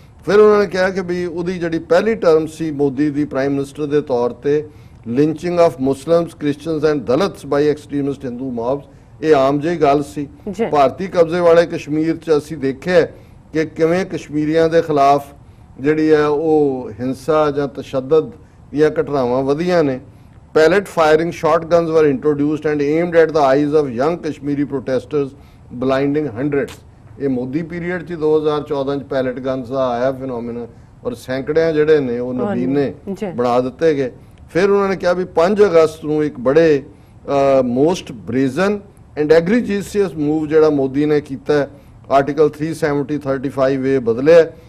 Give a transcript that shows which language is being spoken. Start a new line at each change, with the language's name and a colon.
Punjabi: ਫਿਰ ਉਹਨਾਂ ਨੇ ਕਿਹਾ ਕਿ ਵੀ ਉਹਦੀ ਜਿਹੜੀ ਪਹਿਲੀ ਟਰਮ ਸੀ ਮੋਦੀ ਦੀ ਪ੍ਰਾਈਮ ਮਿਨਿਸਟਰ ਦੇ ਤੌਰ ਤੇ,
English: lynching of Muslims, Christians and Dalits by extremist Hindu mobs,
Punjabi: ਇਹ ਆਮ ਜਿਹੀ ਗੱਲ ਸੀ। ਭਾਰਤੀ ਕਬਜ਼ੇ ਵਾਲੇ ਕਸ਼ਮੀਰ 'ਚ ਅਸੀਂ ਦੇਖਿਆ ਕਿ ਕਿਵੇਂ ਕਸ਼ਮੀਰੀਆਂ ਦੇ ਖਿਲਾਫ ਜਿਹੜੀ ਹੈ ਉਹ ਹਿੰਸਾ ਜਾਂ ਤਸ਼ੱਦਦ ਦੀਆਂ ਘਟਨਾਵਾਂ ਵਧੀਆਂ ਨੇ।
English: Pellet firing shotguns were introduced and aimed at the eyes of young Kashmiri protesters, blinding hundreds.
Punjabi: ਇਹ ਮੋਦੀ ਪੀਰੀਅਡ 'ਚ 2014 'ਚ ਪੈਲਟ ਗਨਸ ਦਾ ਆਇਆ ਫਿਨੋਮੀਨਾ ਔਰ ਸੈਂਕੜਿਆਂ ਜਿਹੜੇ ਨੇ ਉਹ ਨਦੀਨੇ ਬਣਾ ਦਿੱਤੇ ਗਏ। ਫਿਰ ਉਹਨਾਂ ਨੇ ਕਿਹਾ ਵੀ 5 ਅਗਸਤ ਨੂੰ ਇੱਕ ਬੜੇ
English: most brazen and egregious move
Punjabi: ਜਿਹੜਾ ਮੋਦੀ ਨੇ ਕੀਤਾ, ਆਰਟੀਕਲ 370-35 ਬਦਲਿਆ।